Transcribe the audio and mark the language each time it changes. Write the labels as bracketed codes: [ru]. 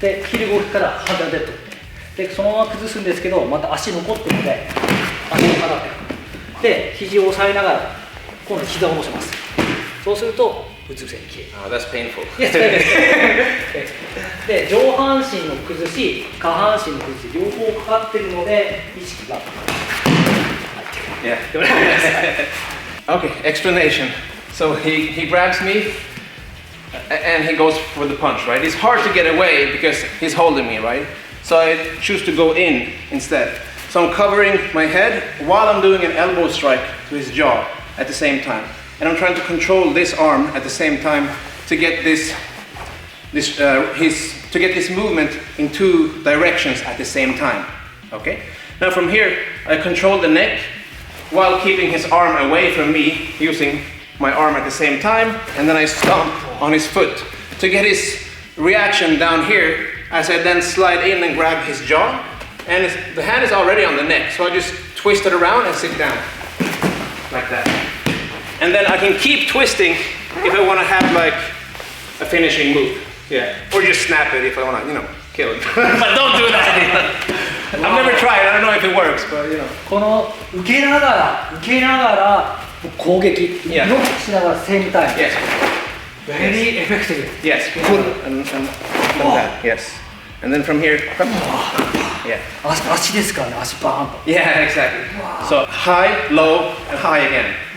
[ja] で切る動きからハンドデッドでそのまま崩すんですけどまた足残ってるので足を払ってで肘を押さえながら今度膝を乗せます。そうするとうつ伏せに消える。 [en] Oh, that's painful. [ja] で上半身の崩し下半身の崩し両方かかってるので意識が入ってくる。 [en] Yeah. Okay, explanation. So he grabs me and he goes for the punch, right? It's hard to get away because he's holding me, right? So I choose to go in instead. So I'm covering my head while I'm doing an elbow strike to his jaw at the same time. And I'm trying to control this arm at the same time to get this movement in two directions at the same time. Okay? Now from here, I control the neck while keeping his arm away from me, using my arm at the same time, and then I stomp on his foot to get his reaction down here as I then slide in and grab his jaw. And the hand is already on the neck, so I just twist it around and sit down like that. And then I can keep twisting if I want to have like a finishing move. Yeah. Or just snap it if I want to, kill it. But don't do that. I've never tried. I don't know if it works, but [ja] この受けながら攻撃、ブロ [en] Yeah. [ja] ックしながらセームタイム。 [en] Yes. Very effective. Yes. And that. Yes. And then from here. Yeah. [ja] 足ですからね、足バーンと。 [en] Yeah, exactly. So high, low, and high again.